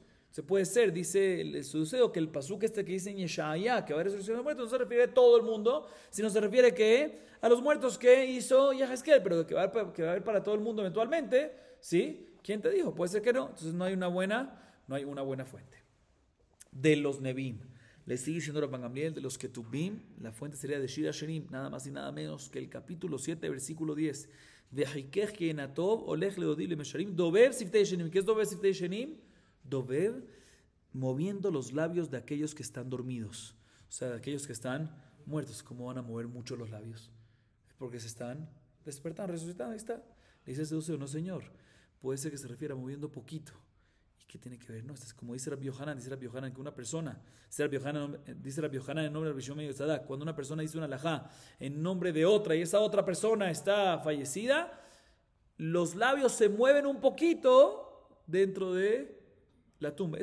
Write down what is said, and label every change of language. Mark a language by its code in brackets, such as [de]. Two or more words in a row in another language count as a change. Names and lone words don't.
[es] Se puede ser, dice el Seduceo, que el pasuk que dice en Yeshaya, que va a resurrección de los muertos, no se refiere a todo el mundo, sino se refiere a los muertos que hizo Yehezkel, pero que va a haber para todo el mundo eventualmente, ¿sí? ¿Quién te dijo? Puede ser que no. Entonces no hay una buena fuente. De los Nevim, le sigue diciendo Rabban Gamliel, de los Ketubim, la fuente sería de Shir Hashirim, nada más y nada menos que el capítulo 7, versículo 10. [he] וחכך כיין הטוב הולך לדודי למישרים דובב שפתי ישנים. [es] ¿Qué es [he] דובב שפתי ישנים? [es] Dovev, moviendo los labios de aquellos que están dormidos, o sea, de aquellos que están muertos. ¿Cómo van a mover mucho los labios? Porque se están despertando, resucitando. Ahí está. Le dice Seduceo, no señor, puede ser que se refiera a moviendo poquito. ¿Y qué tiene que ver? No, esto es como dice Rabbi Yohanan, que una persona, dice Rabbi Yohanan en nombre de Rabbi Shimon ben Yotzadá, cuando una persona dice una alajá en nombre de otra y esa otra persona está fallecida, los labios se mueven un poquito dentro de la tumba.